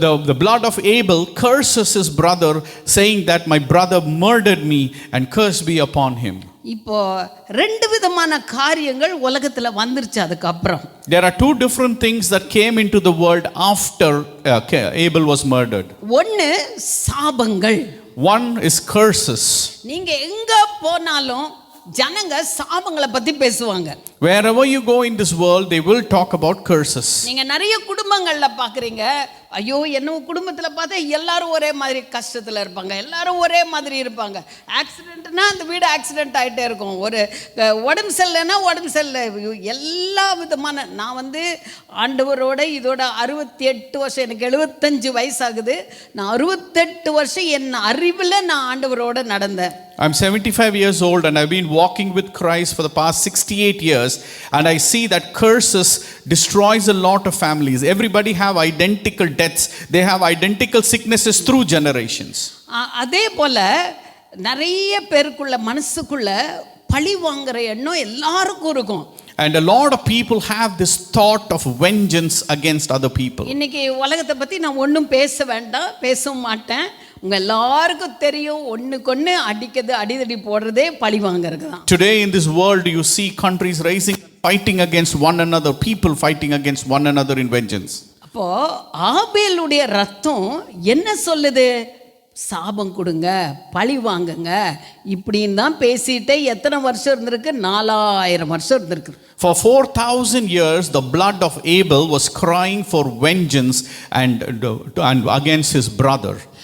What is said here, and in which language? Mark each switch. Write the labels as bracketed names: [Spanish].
[English] The blood of Abel curses his brother, saying that my brother murdered me and curse be upon him. [Tamil] இப்போ ரெண்டு விதமான காரியங்கள் உலகத்துல வந்துருச்சு. அதுக்கு அப்புறம் [English] there are two different things that came into the world after Abel was murdered. [Tamil] ஒன்னு சாபங்கள். [English] One is curses. [Tamil] நீங்க எங்க போனாலும் ஜனங்க சாபங்களை பத்தி பேசுவாங்க. Wherever you go in this world, they will talk about curses. நீங்க நிறைய குடும்பங்கள்ல பாக்குறீங்க, ஐயோ என்ன குடும்பத்துல பார்த்தா எல்லாரும் ஒரே மாதிரி கஷ்டத்துல இருப்பாங்க, எல்லாரும் ஒரே மாதிரி இருப்பாங்க. ஆக்சிடென்ட்னா அந்த வீடு ஆக்சிடென்ட் ஆகிட்டே இருக்கும், ஒரு உடம்பு சரியில்லைன்னா உடம்பு சரியில்லை, எல்லா விதமான. நான் வந்து ஆண்டவரோட இதோட 68 வருஷம், எனக்கு 75 வயசாகுது. நான் 68 வருஷம் என் அறிவில் நான் ஆண்டவரோட நடந்தேன். [English] I'm 75 years old and I've been walking with Christ for the past 68 years, and I see that curses destroys a lot of families. Everybody have identical deaths. They have identical sicknesses through generations. [Tamil] அதே போல நிறைய பேருக்குள்ள மனசுக்குள்ள பழி வாங்குற எண்ணம் எல்லாருக்கும் இருக்கும். [English] And a lot of people have this thought of vengeance against other people. [Tamil] இன்னைக்கு உலகத்தை பத்தி நான் ஒன்றும் பேச வேண்டாம், பேசவும் மாட்டேன். உங்க எல்லாருக்கும் தெரியும், ஒண்ணுக்கொன்னு அடிக்கிறது, அடிதடி போடுறதே பழி வாங்குறது தான். [English] Today in this world you see countries rising, fighting against one another, people fighting against one another in vengeance. [Tamil] அப்போ ஆபேலுடைய ரத்தம் என்ன சொல்லுது? சாபம் கொடுங்க, பழி வாங்குங்க, இப்படின்னு தான் பேசிட்டே எத்தனை வருஷம் இருந்திருக்கு? 4000 வருஷம் இருந்திருக்கு. [English] For 4000 years the blood of Abel was crying for vengeance and against his brother.